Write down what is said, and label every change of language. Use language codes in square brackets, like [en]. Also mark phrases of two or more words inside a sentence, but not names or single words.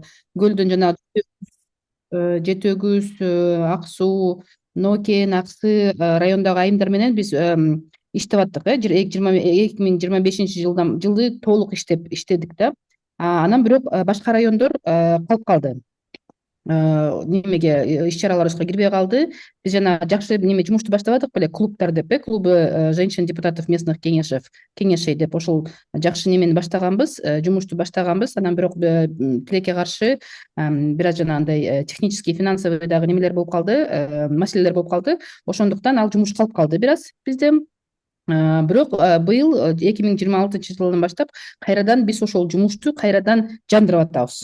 [ky] көлдөн жанагы Жети Өгүз, Ак суу, Нокен, Аксы райондогу айымдар менен биз иштеп аттык. 2025 жылды толук иштедик да. Анан бирок башка райондор калып калды. Немеге иш чараларыбызга кирбей калды. Биз жана жакшы неме жумушту баштабадык беле, клубдар деп, [ru] клубы женщин депутатов местных [ky] кеңешей деп ошол жакшы немени баштаганбыз, жумушту баштаганбыз. Анан бирок тилекке каршы бир аз жанагындай [ru] технический, финансовый [ky] дагы немелер болуп калды, маселелер болуп калды. Ошондуктан ал жумуш калып калды бир аз бизде. Бирок быйыл 2026 жылдан баштап кайрадан биз ошол жумушту кайрадан жандырып атабыз.